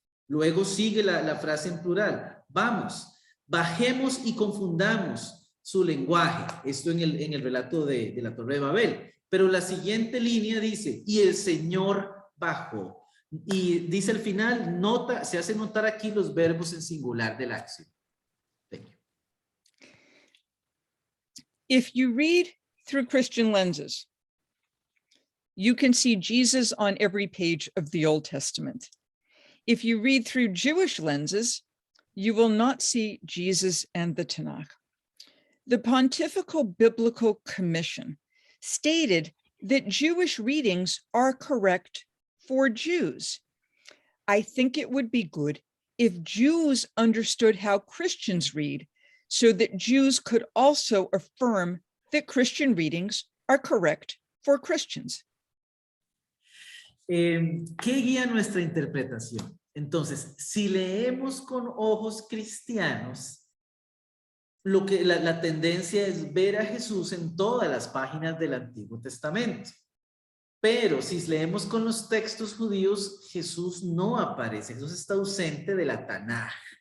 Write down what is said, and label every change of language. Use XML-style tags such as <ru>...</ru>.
<es>Luego sigue la frase en plural. Vamos, bajemos y confundamos su lenguaje. Esto en el relato de la Torre de Babel. Pero la siguiente línea dice, y el Señor bajó. Y dice al final, se hace notar aquí los verbos en singular de la acción.</es> <en>Thank you. If you read through Christian lenses, you can see Jesus on every page of the Old Testament. If you read through Jewish lenses, you will not see Jesus and the Tanakh. The Pontifical Biblical Commission stated that Jewish readings are correct for Jews. I think it would be good if Jews understood how Christians read, so that Jews could also affirm that Christian readings are correct for Christians.</en> <es>¿Qué guía nuestra interpretación? Entonces, si leemos con ojos cristianos, la tendencia es ver a Jesús en todas las páginas del Antiguo Testamento. Pero si leemos con los textos judíos, Jesús no aparece, Jesús está ausente de la Tanaj.</es>